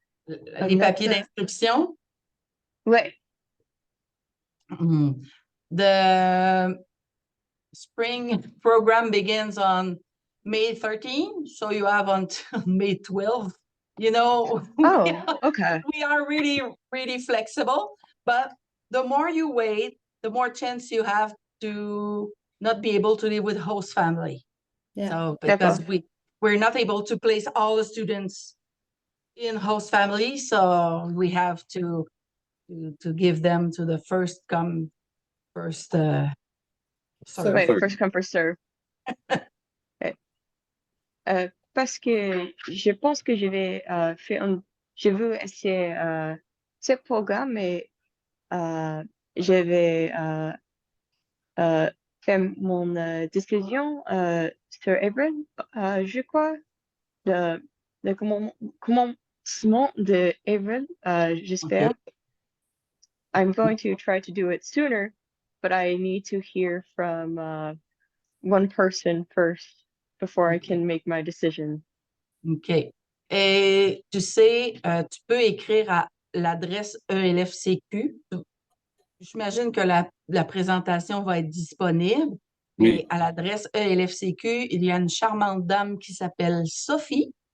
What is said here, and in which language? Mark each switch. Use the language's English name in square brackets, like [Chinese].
[French] Les papiers d'inscription? Ouais. [English] The spring program begins on May 13, so you have until May 12. You know, Okay. We are really, really flexible, but the more you wait, the more chance you have to not be able to live with host family. Yeah. So because we're not able to place all the students in host family, so we have to give them to the first come, first serve. Ouais, first come, first serve. Ouais. [French] Parce que je pense que je vais je veux essayer ce programme, mais je vais faire mon discussion sur April, je crois, le commencement de April, j'espère. [English] Okay. I'm going to try to do it sooner, but I need to hear from one person first before I can make my decision. OK. [French] Et tu sais, tu peux écrire à l'adresse ELFCQ. J'imagine que la présentation va être disponible. Oui. Et à l'adresse ELFCQ, il y a une charmante dame qui s'appelle Sophie.